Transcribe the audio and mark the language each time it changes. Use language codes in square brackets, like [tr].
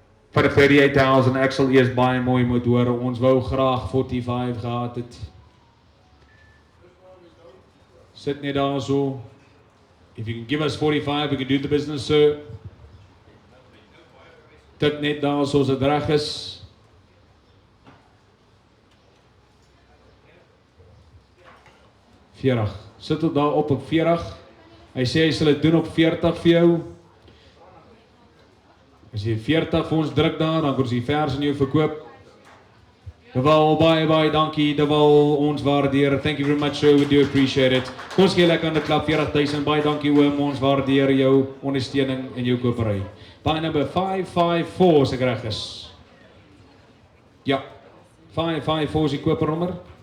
[af] Vir 38,000, ek sal eers baie mooi moet hoor, ons wou graag 45 gehad het. Sit net daar so. [en] If you can give us 45, we can do the business, sir. [af] Tik net daar soos dit reg is. $40. Sit dit daar op 40. Hy sê hy sal dit doen op 40 vir jou. As jy 40 vir ons druk daar, dan kan ons die vers in jou verkoop. Deval, baie dankie, Deval, ons waardeer. [en] Thank you very much, sir, we do appreciate it. [af] Kom ons gee lekker aan die klap, 40,000, baie dankie oom, ons waardeer jou ondersteuning en jou kopery. By number 554, as ek reg is. Ja, 554 is die kopernommer.